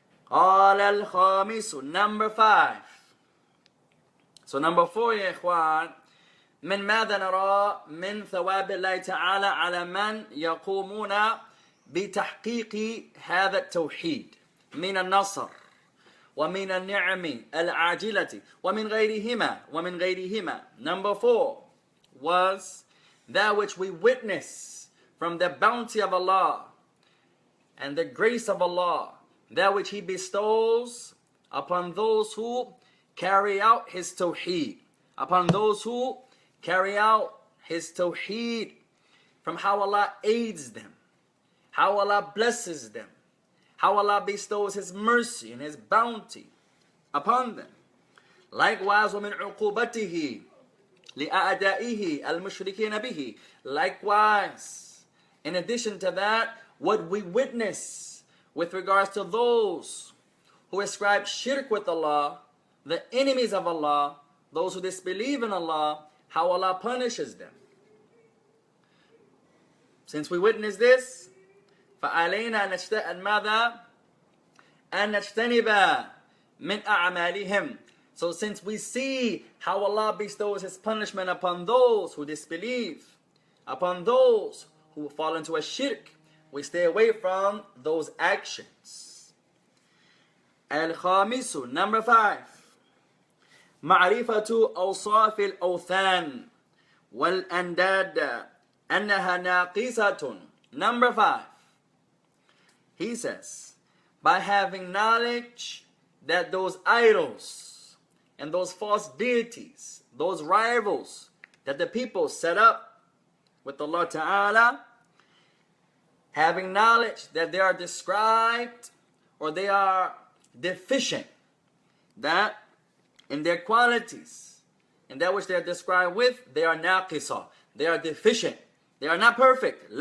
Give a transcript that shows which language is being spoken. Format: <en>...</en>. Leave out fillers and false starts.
<ar>قال الخامس,</ar> <en>number 5. So number 4,</en> <ar>يا إخوان, من ماذا نرى من ثواب الله تعالى على من يقومون بتحقيق هذا التوحيد من النصر ومن النعم العاجلة ومن غيرهما.</ar> <en>Number 4 was that which we witness from the bounty of Allah and the grace of Allah, that which He bestows upon those who carry out His Tawheed, upon those who carry out His Tawheed, from how Allah aids them, how Allah blesses them, how Allah bestows His mercy and His bounty upon them. Likewise,</en> <ar>وَمِنْ عُقُوبَتِهِ لِأَعْدَائِهِ الْمُشْرِكِينَ بِهِ.</ar> <en>Likewise, in addition to that, what we witness with regards to those who ascribe shirk with Allah, the enemies of Allah, those who disbelieve in Allah, how Allah punishes them. Since we witness this,</en> <ar>فعلينا ماذا؟ أن نجتنب من أعمالهم.</ar> <en>So since we see how Allah bestows His punishment upon those who disbelieve, upon those who fall into a shirk, we stay away from those actions. Al-Khamisu, number 5.</en> <ar>معرفة أوصاف الأوثان والأنداد أنها ناقصة.</ar> <en>Number 5. He says, by having knowledge that those idols and those false deities, those rivals that the people set up with Allah Ta'ala, having knowledge that they are described or they are deficient, that in their qualities, in that which they are described with, they are naqisa, they are deficient, they are not perfect.</en>